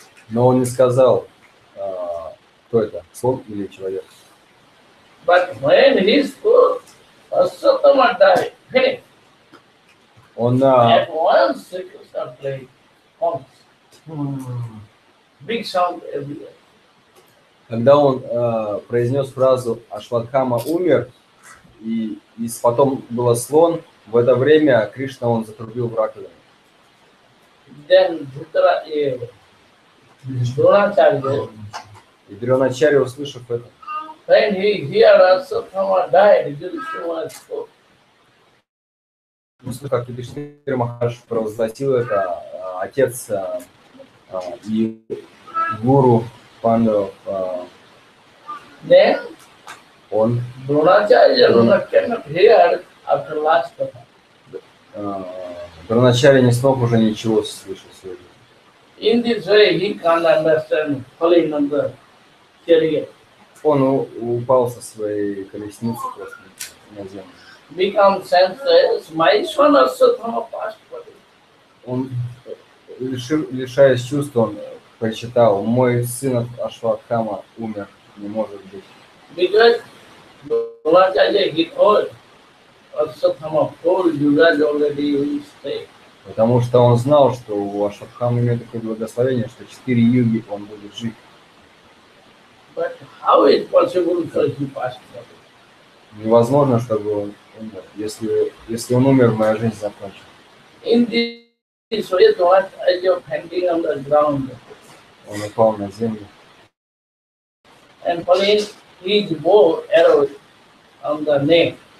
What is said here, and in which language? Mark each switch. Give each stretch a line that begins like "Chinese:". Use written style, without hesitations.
Russian: но он не сказал, кто это, слон или человек.
English: But when he spoke, Asatthama died. Finished.
Russian: Он
English: At once Sri Krishna played horns. Big sound everywhere.
Russian: когда он произнес фразу Ашватхама умер, и потом было слон, в это время Кришна он затрубил в раковину.
English: Then Dronacharya,
Russian: И Дроначарья, услышав это,
English: when he heard Asatthama died, Yudhishthira spoke.
Russian: услышав, как Юдхиштхира Махарадж провозгласил это, отец и гуру Пандавов,
English: Then
Russian: он
English: Dronacharya cannot hear after last katha.
Russian: Дроначарья не смог уже ничего слышать сегодня.
English: In this way, he can't understand falling on the chariot.
Russian: Он упал со своей колесницы просто на землю.
English: Become senseless. My son Asatthama passed away.
Russian: Он, лишаясь чувств, он прочитал, мой сын Ашватхама умер, не может быть.
English: Because Dronacharya he told Asatthama told Yuvraj already will stay.
Russian: Потому что он знал, что у Ашватхамы имеет такое благословение, что 4 юги он будет жить.
English: But how is possible for he passed away?
Russian: Невозможно, чтобы он умер. Если он умер, моя жизнь закончится.
English: In this way, Dronacharya standing on the ground
Russian: Он упал на землю.
English: and falling his bow arrow on the neck.